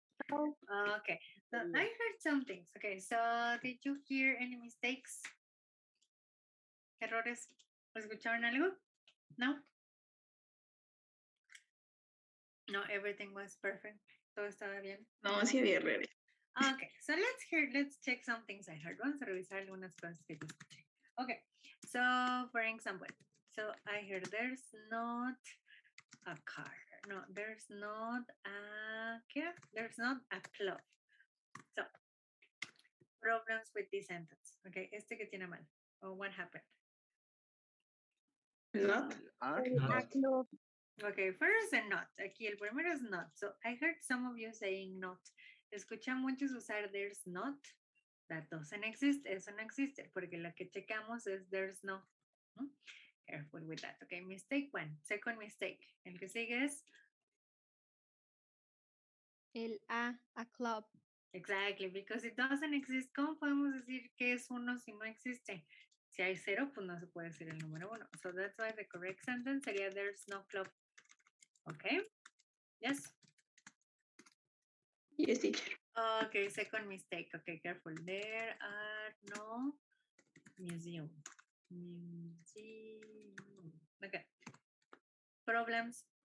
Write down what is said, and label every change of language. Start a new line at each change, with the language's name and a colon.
English: Okay, so I heard some things. Okay, so did you hear any mistakes? Errores?
Spanish: ¿Escucharon algo?
English: No? No, everything was perfect.
Spanish: Todo estaba bien. No, sí había errores.
English: Okay, so let's check some things I heard.
Spanish: Vamos a revisar algunas cosas que yo escuché.
English: Okay, so for example, so I heard there's not a car. No, there's not a, ¿qué? There's not a club. So, problems with this sentence.
Spanish: Okay, este que tiene mal.
English: Or what happened? Not. Are A club. Okay, first and not.
Spanish: Aquí el primero es
English: not. So I heard some of you saying not.
Spanish: Escucha muchos usar there's not.
English: That doesn't exist.
Spanish: Eso no existe. Porque lo que checamos es there's no. ¿Mm?
English: Careful with that. Okay, mistake one. Second mistake.
Spanish: El que sigue es El a club.
English: exactly, because it doesn't exist.
Spanish: ¿Cómo podemos decir que es uno si no existe? Si hay cero, pues no se puede decir el número uno.
English: So that's why the correct sentence sería there's no club. Okay? Yes? Yes, teacher. Okay, second mistake. Okay, careful. There are no museum. Museum. Okay. Problems.